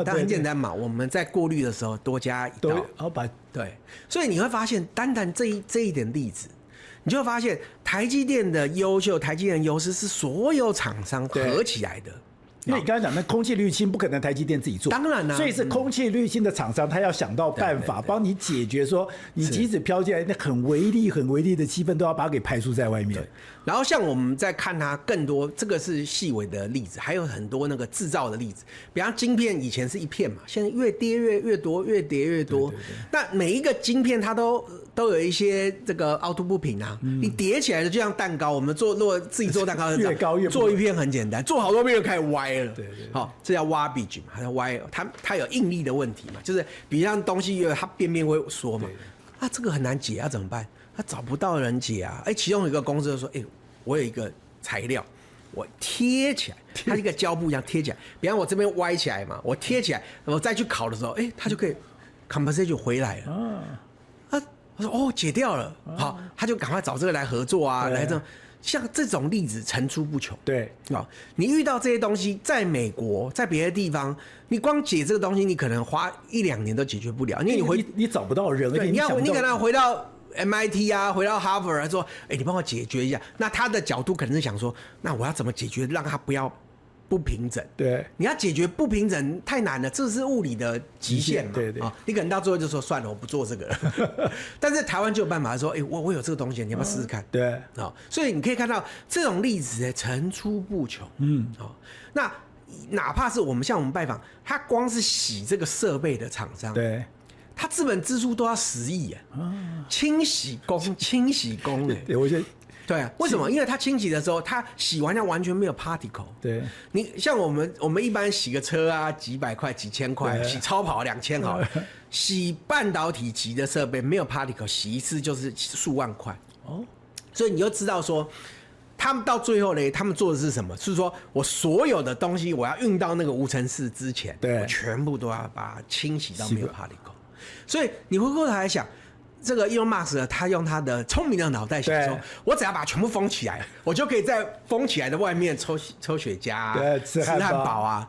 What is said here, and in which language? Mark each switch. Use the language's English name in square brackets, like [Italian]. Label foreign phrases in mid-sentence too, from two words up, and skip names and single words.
[Chinese] 但很簡單嘛，我們在過濾的時候多加一道，對，所以你會發現，單這一點例子，你就會發現台積電的優秀，台積電的優勢是所有廠商合起來的。因為你剛才講那空氣濾清不可能台積電自己做，當然啦，所以是空氣濾清的廠商，他要想到辦法幫你解決，說你即使飄進來那很微粒的氣氛，都要把它給排除在外面。然後像我們在看它更多，這個是細微的例子，還有很多那個製造的例子。比方晶片以前是一片嘛，現在越跌越多，越跌越多。那每一個晶片它都有一些這個凹凸不平啊，你疊起來的就像蛋糕。我們如果自己做蛋糕，越高越做一片很簡單，做好多片就開始歪了。好，這叫 wabbage 嘛，它叫歪，它有應力的問題嘛，就是比方東西它邊邊會縮嘛，這個很難解啊，怎麼辦？他找不到人解啊！其中有一個公司就說：“我有一個材料，我貼起來，它一個膠布一樣貼起來。比方我這邊歪起來嘛，我貼起來，我再去烤的時候，它就可以 compensate 就回來了。我說解掉了，好，他就趕快找這個來合作啊，來這像這種例子層出不窮。對，你遇到這些東西，在美國，在別的地方，你光解這個東西，你可能花1-2年都解決不了，因為你找不到人，你可能回到 MIT 啊，回到 Harvard 說，你幫我解決一下。那他的角度可能是想說，那我要怎麼解決，讓他不要不平整？对，你要解決不平整太難了，這是物理的極限嘛。對，你可能到最後就說算了，我不做這個了。但是台灣就有辦法說，我有這個東西，你要不要試試看？對，所以你可以看到這種例子層出不窮。那哪怕是我們拜訪，他光是洗這個設備的廠商，对。他資本支出都要10億清洗工對，我覺得對啊，為什麼？因為他清洗的時候，他洗完它完全沒有 particle。對，你像我們一般洗個車啊，幾百塊、幾千塊，洗超跑2000好了，洗半導體級的設備沒有 particle，洗一次就是數萬塊。所以你就知道說，他們到最後呢，他們做的是什麼？是說我所有的東西，我要運到那個無塵室之前，我全部都要把它清洗到沒有 particle。所以你回過頭來想， 這個 Elon Musk 他用他的聰明的腦袋想說，我只要把它全部封起來，我就可以在封起來的外面抽雪茄啊，吃漢堡啊。